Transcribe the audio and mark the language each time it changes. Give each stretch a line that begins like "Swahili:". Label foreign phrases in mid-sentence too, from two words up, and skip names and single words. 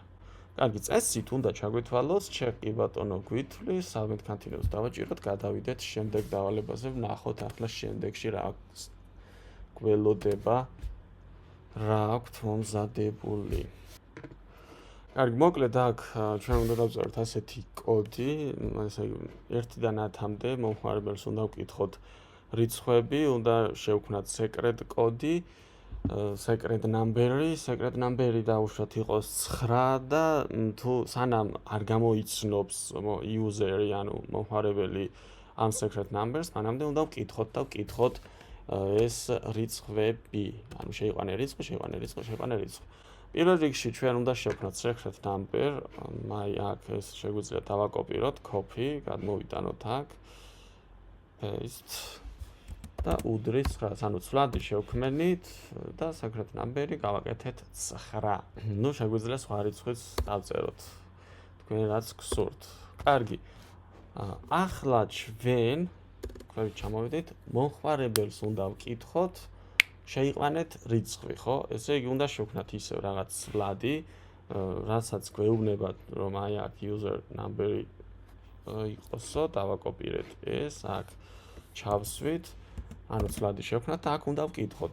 Georgian: კარგი, წესით უნდა ჩაგვეთვალოს, ჩეკი ბატონო გვითვლის,
English: submit continuous
Georgian: დავაჭიროთ, გადავიდეთ შემდეგ დავალებაზე, ვნახოთ ახლა შემდეგში რა გველოდება რა აქვთ მომზადებული. კარგი, მოკლედ აქ ჩვენ უნდა დავწეროთ ასეთი კოდი, ესე იგი 1-დან 10-მდე მომხმარებელს უნდა ვკითხოთ რიცხვები, უნდა შევქმნათ secret კოდი,
English: secret number-ი
Georgian: დაუშვათ იყოს 9 და თუ სანამ არ გამოიცნობს user-ი, ანუ მომხმარებელი ამ
English: secret numbers,
Georgian: მანამდე უნდა ვკითხოთ ეს რიცხვები, ანუ შეიყვანე რიცხვი. პირველ რიგში ჩვენ უნდა შევქმნათ
English: secret number,
Georgian: აი აქ ეს შეგვიძლია დავაკოპიროთ, copy, გადმოვიტანოთ აქ, paste და უდრის 9, ანუ ცვლადი შევქმნით და
English: secret number-ი
Georgian: გავაკეთეთ 9. ნუ შეგვიძლია სხვა რიცხვიც დავწეროთ. თქვენ რაც გსურთ. კარგი. ახლა ჩვენ ქვევით ჩამოვიდეთ, მომხმარებელს უნდა ვკითხოთ, შეიყვანეთ რიცხვი, ხო? ესე იგი უნდა შევქმნათ ისევ რაღაც ცვლადი, რასაც გვეუბნება, რომ აი აქ
English: user number-ი
Georgian: იყოსო, დავაკოპირეთ ეს, აქ ჩავსვით, ანუ ცვლადი შევქმნათ და აქ უნდა ვკითხოთ.